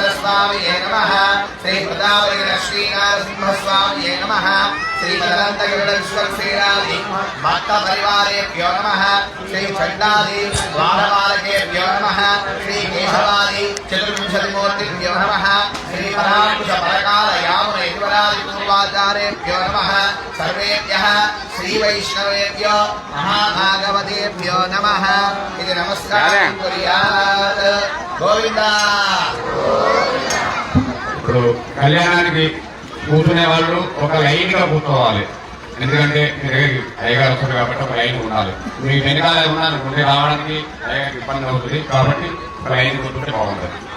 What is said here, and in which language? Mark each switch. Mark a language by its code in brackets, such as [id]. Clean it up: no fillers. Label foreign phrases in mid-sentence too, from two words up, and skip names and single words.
[sa] स्वामिये नमः श्री प्रतापगिरि लक्ष्मी नरसिंह स्वामिये नमः श्री मदनंतगिरीश्वर श्रीराधि भक्त परिवारेभ्यो नमः श्री चंडादि द्वारपालकेभ्यो नमः श्री केशवादि चतुर्विंशतिमूर्तिभ्यो नमः श्री पराकुश परकाल यामुनेश्वरादि पूर्वाचार्येभ्यो नमः सर्वेभ्यः श्री वैष्णवेभ्यो महाभागवतेभ्यो नमः इति नमस्कारं कुर्यात् गोविंदा। [te] ఇప్పుడు కళ్యాణానికి కూర్చునే వాళ్ళు ఒక లైన్ గా కూర్చోవాలి. ఎందుకంటే మీ దగ్గరికి అయ్యగారు వస్తారు కాబట్టి ఒక లైన్ ఉండాలి. మీకు వెనకాల ఉన్నారనుకుంటే రావడానికి అయ్యగారికి ఇబ్బంది అవుతుంది కాబట్టి ఒక లైన్ కూర్చుంటే బాగుంటుంది.